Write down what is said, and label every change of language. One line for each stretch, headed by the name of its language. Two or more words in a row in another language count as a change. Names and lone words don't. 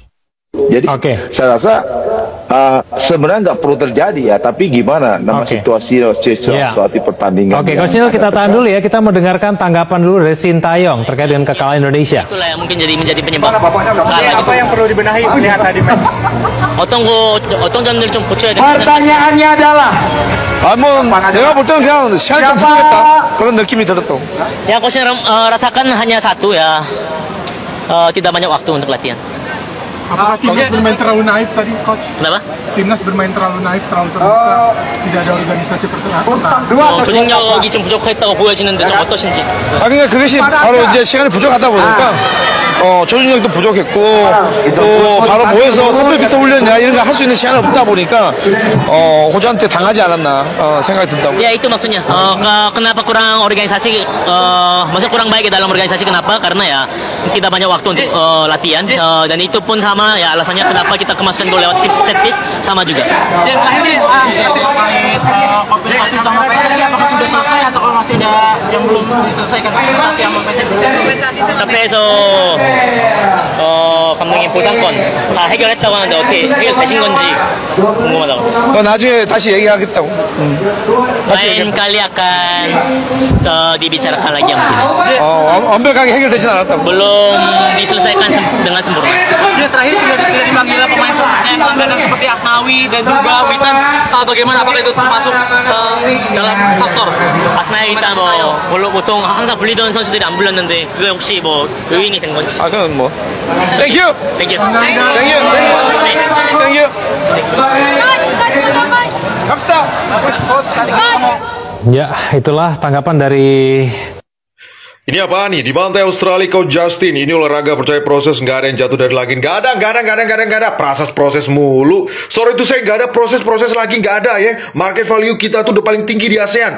Indonesian: Jadi saya rasa sebenarnya nggak perlu terjadi ya, tapi gimana nama situasi suatu pertandingan. Coach Nil, kita tahan dulu ya, kita mau dengarkan tanggapan dulu dari Sintayong terkait dengan kekalahan Indonesia. Itulah yang mungkin menjadi penyebab. Apa yang perlu dibenahi melihat tadi match?
Korean: 어떤 점들을 좀 고쳐야 될
Indonesian: Pertanyaannya adalah,
Korean: 내가 볼 때는 그냥 시간이 좀 부족했다 그런 느낌이 들었던.
Indonesian: Ya, coach rasakan hanya satu ya, tidak banyak waktu untuk latihan. Apakah timnas bermain terlalu naif tadi, coach? Kenapa? Timnas bermain terlalu naif, terlalu terbuka, tidak ada organisasi pertahanan.
Korean: 조직력이 좀 부족했다고 보여지는데 좀 어떠신지? 그러니까 그것이 바로 이제 시간이 부족하다 보니까 조직력도 부족했고 또 바로 모여서 선배 비서 훈련이나 이런 거 할 수 있는 시간이 없다 보니까 호주한테 당하지 않았나 생각이 든다고.
Indonesian: Ya itu maksudnya. Kenapa kurang organisasi? Maksudnya kurang baik dalam organisasi, kenapa? Karena ya tidak banyak waktu untuk latihan, dan itu pun sama ya alasannya kenapa kita kemaskan gol lewat
English: set piece
Indonesian: sama juga. Dan terakhir kompensasi sama PSSI apakah sudah selesai atau masih ada yang belum diselesaikan kompensasi sama PSSI? Tapi so
Korean: 감독님 보상권 다 해결했다고 하는데 어떻게 해결되신 건지 궁금하다고. 나중에 다시 얘기하겠다고.
Indonesian: lain kali akan dibicarakan lagi yang mungkin.
Korean: 완벽하게 해결되진 않았다고.
Indonesian: Belum diselesaikan dengan sempurna. Terakhir tidak dipanggil pemain yang langganan seperti Asnawi dan juga Witan. Bagaimana, apakah itu termasuk dalam faktor?
Korean: Asnawi, Witan 보통 항상 불리던 선수들이 안 불렸는데 그게 혹시 요인이 된 건지. 그건 뭐.
English: Thank you. Thank you. Thank you. Thank you.
Indonesian: Ya, itulah tanggapan dari Ini apa nih? Di pantai Australia kau Justin. Ini olahraga percaya proses, nggak ada yang jatuh dari langit. Nggak ada. Proses mulu. Sorry itu saya nggak ada proses lagi, nggak ada ya.
English: Market value
Indonesian: kita tuh udah paling tinggi di ASEAN.